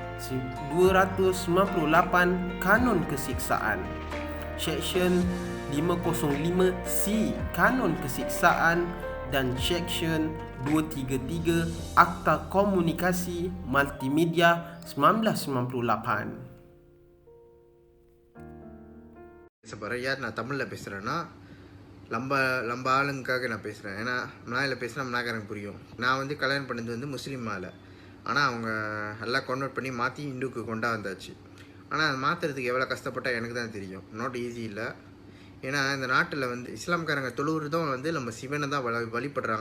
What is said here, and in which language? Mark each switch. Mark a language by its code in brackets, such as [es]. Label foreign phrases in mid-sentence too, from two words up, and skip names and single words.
[ms] 298 Kanun Kesiksaan, Seksyen 505C Kanun Kesiksaan dan Seksyen 233 Akta Komunikasi Multimedia 1998. [ta] Sebenarnya நான் தமிழில் பேசுகிறேன்னா நம்ம ஆளுங்களுக்காக நான் பேசுகிறேன். ஏன்னா மலாயில் பேசுனா மலாக்காரங்க புரியும். நான் வந்து கல்யாணம் பண்ணது வந்து முஸ்லீம் ஆளை, ஆனால் அவங்க எல்லாம் கன்வெர்ட் பண்ணி மாற்றி இந்துக்கு கொண்டா வந்தாச்சு. ஆனால் அதை மாற்றுறதுக்கு எவ்வளோ கஷ்டப்பட்டால் எனக்கு தான் தெரியும். [en] not easy [ta] இல்லை. ஏன்னா இந்த நாட்டில் வந்து இஸ்லாம்காரங்க தொழுவுறதும் வந்து நம்ம சிவனை தான் வழிபடுறாங்க.